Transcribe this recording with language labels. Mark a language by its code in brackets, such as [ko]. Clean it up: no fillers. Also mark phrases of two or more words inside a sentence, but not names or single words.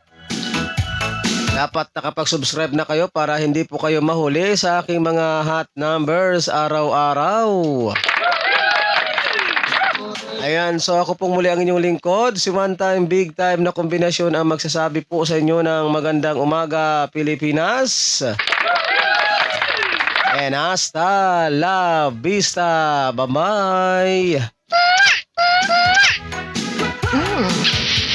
[tl] Kaya't Dapat nakapag-subscribe na kayo para hindi po kayo mahuli sa aking mga [en] hot numbers [tl] araw-araw. Ayan, so ako pong muli ang inyong lingkod, si One Time Big Time na kombinasyon ang magsasabi po sa inyo ng magandang umaga, Pilipinas. [es] And hasta la vista. Bye-bye.